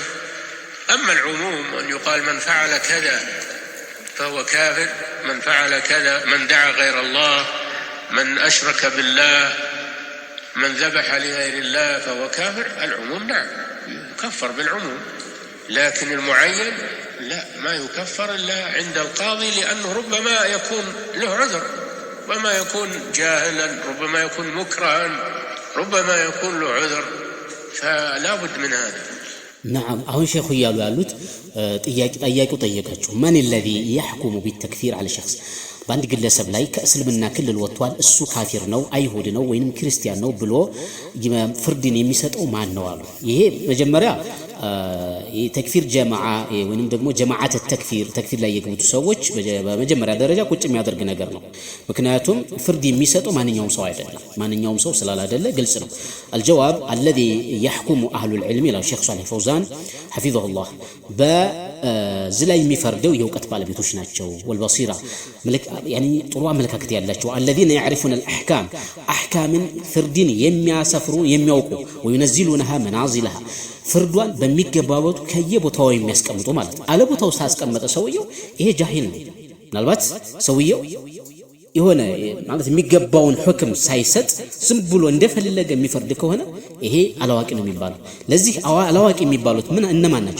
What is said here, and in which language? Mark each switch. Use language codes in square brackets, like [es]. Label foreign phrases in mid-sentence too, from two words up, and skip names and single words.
[ar] أما العموم أن يقال من فعل كذا فهو كافر، من فعل كذا، من دعا غير الله، من أشرك بالله، من ذبح لغير الله فهو كافر، العموم نعم يكفر بالعموم، لكن المعين لا، ما يكفر إلا عند القاضي، لأنه ربما يكون له عذر، ربما يكون جاهلا، ربما يكون مكرها، ربما يكون له عذر، فلا بد من هذا. [am] نعم አሁን ሼኹ እያሉ ያሉት ጥያቄው ጠየቃችሁ ማን [ar] الذي يحكم بالتكفير على شخص [am] በአንድ ግለሰብ ላይ ከእስልምና ክልል ወጥቷል እሱ ካፊር ነው አይሁድ ነው ወይንም ክርስቲያን ነው ብሎ ፍርድን የሚሰጠው ማን ነው አሉ። ይሄ መጀመሪያ የተክፊር ጀማዓ ወይንም ደግሞ [ar] جماعة تكفير [am] ላይ የገቡት ሰዎች በመጀመሪያ ደረጃ ቁጭ የሚያደርግ ነገር ነው። ምክንያቱም ፍርድ የሚሰጠው ማንኛውም ሰው አይደለም። ማንኛውም ሰው ስላላደለ ግልጽ ነው። [ar] الجواب الذي يحكم اهل العلم الى الشيخ صالح فوزان حفظه الله [am] በዝላይ የሚፈርደው የእውቀት ባለቤቶች ናቸው። [ar] والبصيره يعني [am] ጥሩ አመለካከት ያላቸው [ar] الذين يعرفون الاحكام [am] احكامን ፍርድን የሚያሰፍሩ የሚያውቁ [ar] وينزلونها منازلها [am] ፍርዷን በሚገባበት ከየቦታው የሚያስቀምጡ ማለት ነው። አለቦታው ሳስቀመጠ ሰውየው ይሄ ጃሂል ነው። ምናልባት ሰውየው የሆነ ማለት የሚገባውን ሁክም ሳይሰጥ ዝም ብሎ እንደፈለገ የሚፈርድ ከሆነ ይሄ አላዋቂ ነው የሚባለው። ለዚህ አላዋቂ የሚባሉት ምን እነማን ናቸው?